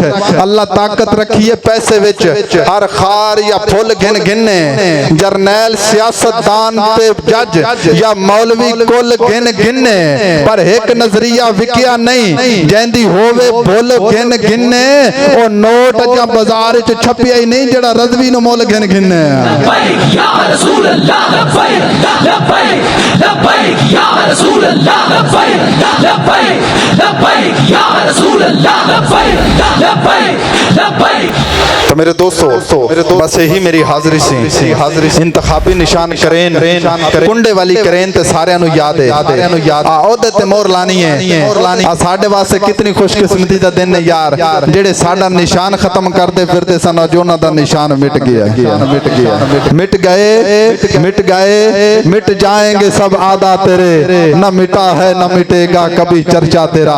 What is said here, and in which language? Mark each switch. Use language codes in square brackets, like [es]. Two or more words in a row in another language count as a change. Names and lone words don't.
[pa] اللہ طاقت رکھی ہے پیسے وچ، ہر خار یا پھل گن گننے، جرنیل سیاستدان تے جج یا مولوی کل گن گننے، پر اک نظریہ وکیا نہیں جیندی ہووے بھل گن گننے. او نوٹ یا بازار چ چھپیا ہی نہیں جیہڑا رضوی نوں مل گن گننے. [ar] لبیک یا رسول اللہ لبیک لبیک لبیک یا رسول اللہ لبیک لبیک لبیک یا رسول اللہ لبیک لبیک لبیک. [pa] تو میرے دوستوں بس یہی میری حاضری سی انتخابی نشان کرین کنڈے والی کرین تے ساریاں نوں یاد ہے اوہدے تے مہر لانی ہے. ساڈے واسطے کتنی خوش قسمتی دا دن ہے یار جیہڑے ساڈا نشان ختم کرتے پھرتے سن، جو انہاں دا نشان مٹ گیا [ur] مٹ جائیں گے سب اعدا تیرے، نہ مٹا ہے نہ مٹے گا کبھی چرچا تیرا.